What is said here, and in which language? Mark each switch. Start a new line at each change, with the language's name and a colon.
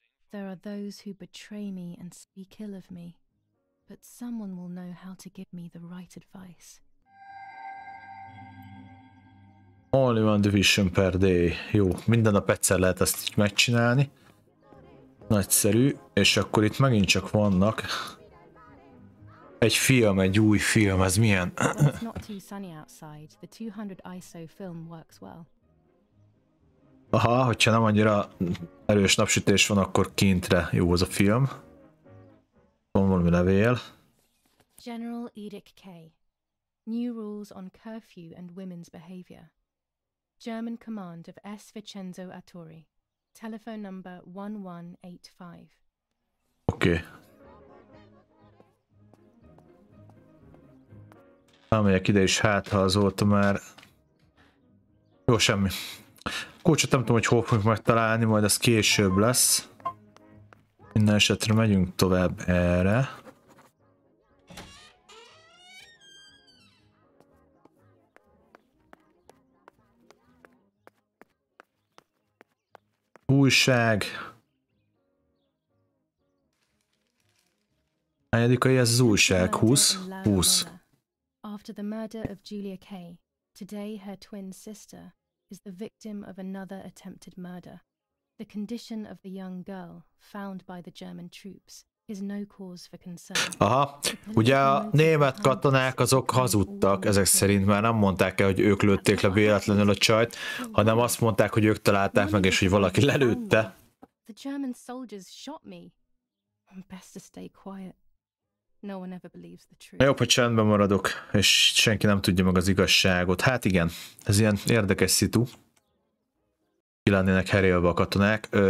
English: There are those who betray me and speak ill of me, but someone will know how to give me the right advice. Only one division per day.
Hungarian: Jó, minden nap egyszer lehet ezt így megcsinálni. Nagyszerű, és akkor itt megint csak vannak. Egy film, egy új film, ez milyen?
English: It's not too sunny outside. The 200 ISO film works well.
Hungarian: Aha, hogyha nem annyira erős napsütés van, akkor kintre jó az a film. Van valami levél.
English: General Edict K. New rules on curfew and women's behavior. German command of S. Vincenzo Attori. Telephone number 1185.
Hungarian: Oké. Elmegyek ide is, hát ha azóta már... Jó, semmi. Kulcsot nem tudom, hogy hol fogjuk megtalálni, majd az később lesz. Minden esetre megyünk tovább erre. Újság. Hányadikai ez az újság? 20? 20.
English: After the murder of Julia Kay, today her twin sister is the victim of another attempted murder. The condition of the young girl, found by the German troops, is no cause for concern.
Hungarian: Aha, ugye a német katonák azok hazudtak, ezek szerint már nem mondták el, hogy ők lőtték le véletlenül a csajt, hanem azt mondták, hogy ők találták meg, és hogy valaki lelőtte.
English: The German soldiers shot me. Best to stay quiet. No one ever believes the truth.
Hungarian: Jobb, hogy csendben maradok, és senki nem tudja meg az igazságot. Hát igen, ez ilyen érdekes szitu. Ki lennének herélve a katonák.